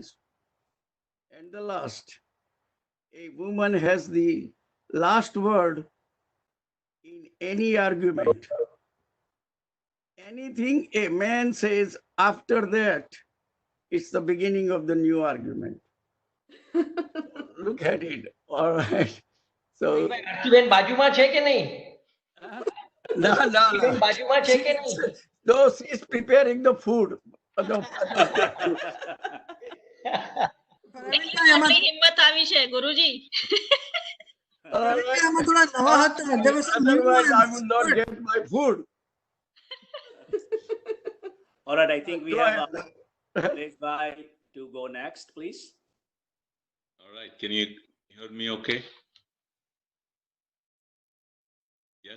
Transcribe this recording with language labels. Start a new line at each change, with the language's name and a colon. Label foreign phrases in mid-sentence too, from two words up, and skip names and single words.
English: And the last, a woman has the last word in any argument. Anything a man says after that, it's the beginning of the new argument. Look at it. All right. So
Gujarati: બેન બાજુમાં છે કે નહીં
English: no,
Gujarati: બેન બાજુમાં છે કે નહીં
English: no, she's preparing the food.
Gujarati: આટલી હિંમત આવી છે ગુરુજી આમાં થોડા નવા હતા.
English: There was some new Otherwise, I ones. will not get my food. All right, I think we have Suresh Bhai to go next, please. All right, can you hear me okay? Yes?